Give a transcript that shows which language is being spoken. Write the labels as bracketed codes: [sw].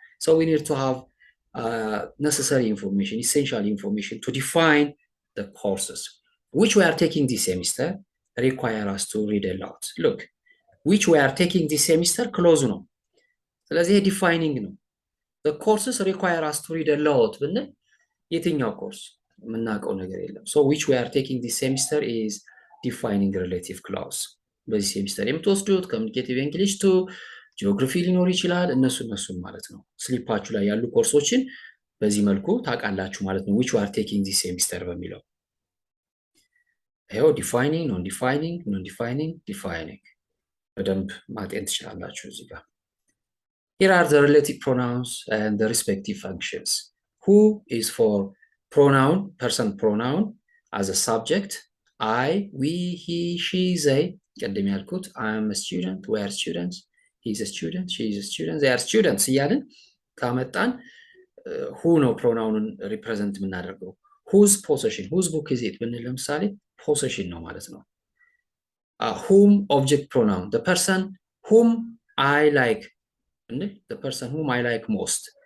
[en] So we need to have necessary information, essential information to define the courses. Which we are taking this semester require us to read a lot. Look, which we are taking this semester close [am] ነው። ስለዚህ [en] defining ነው። The courses require us to read a lot [am] ብንል የትኛው ኮርስ? የምናውቀው ነገር የለም። ሶ [en] which we are taking this semester is defining relative clause። [am] በዚህ ሴሚስተር የምትወስዱት ኮሚኒኬቲቭ እንግሊሽ 2 ጂኦግራፊ ሊኖር ይችላል። እነሱን ማለት ነው ስሊፓችሁ ላይ ያሉ ኮርሶችን በዚህ መልኩ ታውቃላችሁ ማለት ነው። [en] which we are taking this semester [am] በሚለው ይኸው ዲፋይኒንግ፣ ኖን ዲፋይኒንግ፣ ኖን ዲፋይኒንግ፣ ዲፋይኒንግ በደንብ ማጤን ትችላላችሁ እዚህ ጋር። [en] Here are the relative pronouns and the respective functions. Who is for pronoun, person pronoun as a subject. I, we, he, she, they. [am] ቅድም ያልኩት [en] I am a student, we are students, he is a student, she is a student, they are students [am] እያልን ካመጣን [en] who [am] ነው ፕሮናውንን ሪፕሬዘንት የምናደርገው። [en] whose possession, whose book is it [am] ብንል ለምሳሌ [en] possession [am] ነው ማለት ነው። [en] whom object pronoun, the person whom I like the person whom I like most.